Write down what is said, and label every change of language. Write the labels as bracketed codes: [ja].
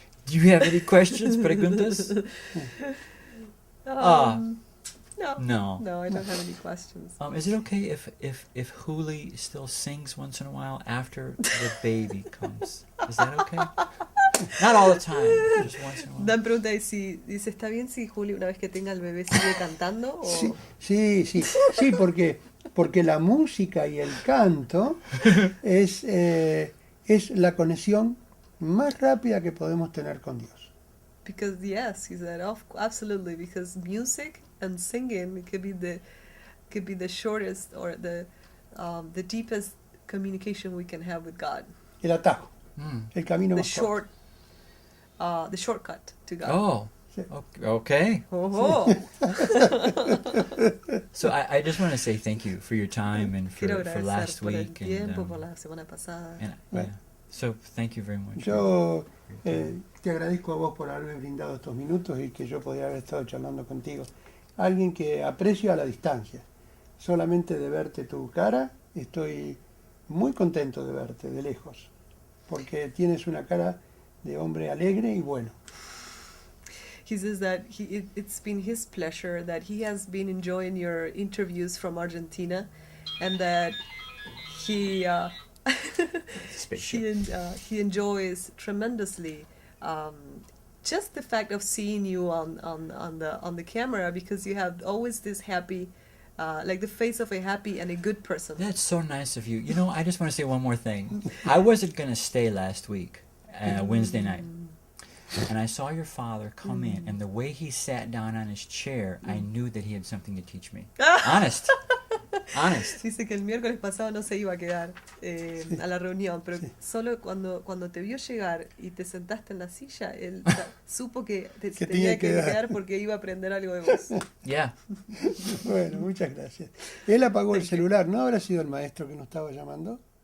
[en] do you have any questions, [es] preguntas? [en] No. No. No, I don't have any questions. Is it okay if Juli still sings once in a while after the baby comes? Is that okay? Not all the time, just once in a while. [es] Dan pregunta si dice, ¿está bien si Juli una vez que tenga el bebé sigue cantando? O... Sí, sí, porque la música y el canto es la conexión más rápida que podemos tener con Dios. [en] Because yes, he said, absolutely, because music and singing could be the shortest or the deepest communication we can have with God. [es] El atajo, Mm. el camino [en] The [es] más corto. [en] the shortcut to God. Oh, [es] Sí. [en] okay. Oh. So I just want to say thank you for your time and [es] Quiero agradecer [en] last [es] por el [en] week. [es] tiempo, por la semana pasada. [en] So thank you very much. [es] Yo te agradezco a vos por haberme brindado estos minutos y que yo podía haber estado charlando contigo. Alguien que aprecio a la distancia. Solamente de verte tu cara, estoy muy contento de verte de lejos, porque tienes una cara de hombre alegre y bueno. [en] He says that it's been his pleasure, that he has been enjoying your interviews from Argentina, and that he Spaceship. he enjoys tremendously just the fact of seeing you on the camera, because you have always this happy, like the face of a happy and a good person. That's so nice of you. You know, I just want to say one more thing. I wasn't going to stay last week, Wednesday night. And I saw your father come in, and the way he sat down on his chair, I knew that he had something to teach me. Honest. Honest. [es] Dice que el miércoles pasado no se iba a quedar a la reunión, pero Sí. solo cuando te vio llegar y te sentaste en la silla, él supo que te Que tenía tenía que que dar. quedar porque iba a aprender algo de vos. [en] Yeah. [es] Bueno, muchas gracias. Él apagó el celular, ¿no habrá sido el maestro que nos estaba llamando?